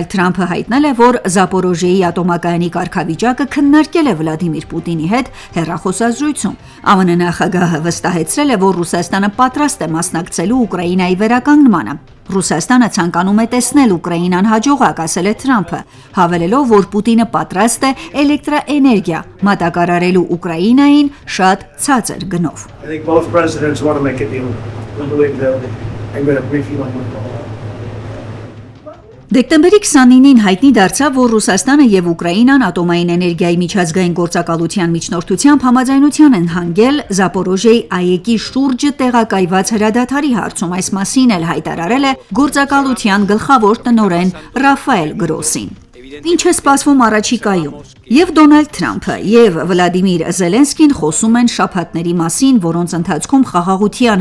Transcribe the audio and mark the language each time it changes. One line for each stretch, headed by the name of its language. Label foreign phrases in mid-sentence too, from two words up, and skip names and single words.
Armenian: Թրամփը հայտնել է, որ Զապորոժիեի ատոմակայանի կարգավիճակը քննարկել է Վլադիմիր Պուտինի հետ հեռախոսազրույցում։ ԱՄՆ նախագահը վստահեցրել է, որ Ռուսաստանը պատրաստ է մասնակցելու Ուկրաինայի վերականգնմանը։ Ռուսաստանը ցանկանում է տեսնել Ուկրաինան հաջողակ, ասել է Թրամփը, հավելելով, որ Պուտինը պատրաստ է էլեկտրաէներգիա մատակարարելու Ուկրաինային շատ ցածր գնով։
English: I think both presidents want to make a deal. I believe that I'm going to brief you on it.
Armenian: Դեկտեմբերի 29-ին հայտնի դարձավ, որ Ռուսաստանը եւ Ուկրաինան ատոմային էներգիայի միջազգային գործակալության միջնորդությամբ համաձայնության են հանգել Զապորոժիեի ԱԵԿ-ի շուրջը տեղակայված հրադադարի հարցում։ Այս մասին էլ հայտարարել է գործակալության գլխավոր տնօրեն Ռաֆայել Գրոսին։ Ինչ է սպասվում առաջիկայում։ Եվ Դոնալդ Թրամփը, եւ Վլադիմիր Զելենսկին խոսում են շաբաթների մասին, որոնց ընթացքում խաղաղության